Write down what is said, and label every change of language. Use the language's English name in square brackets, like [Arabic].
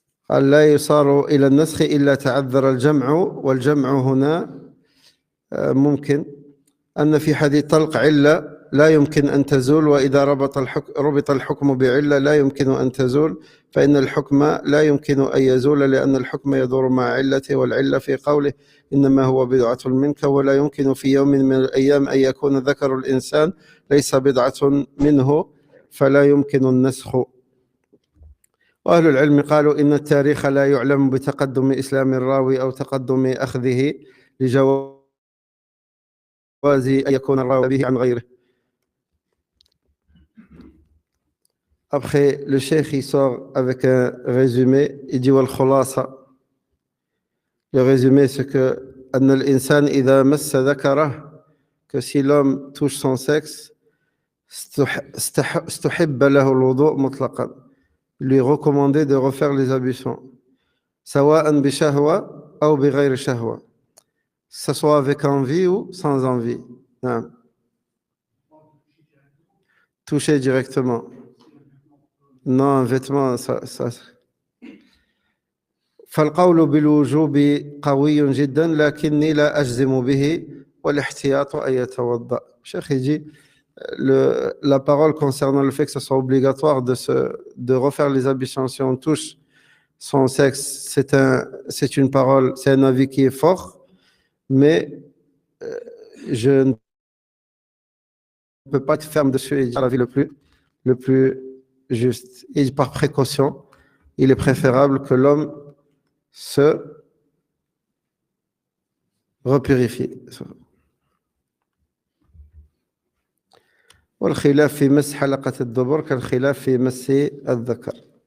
[Arabic] لا يصار إلى النسخ إلا تعذر الجمع والجمع هنا ممكن أن في حديث طلق علة لا يمكن أن تزول وإذا ربط الحكم بعلة لا يمكن أن تزول فإن الحكم لا يمكن أن يزول لأن الحكم يدور مع علته والعلة في قوله إنما هو بضعة منك ولا يمكن في يوم من الأيام أن يكون ذكر الإنسان ليس بضعة منه فلا يمكن النسخ. وأهل العلم قالوا إن التاريخ لا يعلم بتقدم إسلام الراوي أو تقدم أخذه لجواز أن يكون الراوي به عن غيره. [French] Après, le cheikh il sort avec un résumé, il dit [Arabic] wal khulasa. [French] Le résumé c'est que [Arabic] أن الإنسان إذا مس ذكره [French] que si l'homme touche son sexe [Arabic] استحب له الوضوء مطلقا. [French] Lui recommander de refaire les ablutions. [Arabic] سواء بشهوة أو بغير شهوة. [French] Que ce soit avec envie ou sans envie. Non. Toucher directement. Non, un vêtement, ça. [Arabic] فالقول بالوجوب قوي جدا لكني لا أجزم به والاحتياط أن يتوضأ. [French] Cheikh il dit la parole concernant le fait que ce soit obligatoire de refaire les ablutions si on touche son sexe, c'est une parole, c'est un avis qui est fort, mais je ne peut pas être ferme dessus et dire la vie le plus juste. Et par précaution, il est préférable que l'homme se repurifie. [Arabic] والخلاف في مس حلقة الدبر كالخلاف في مس الذكر.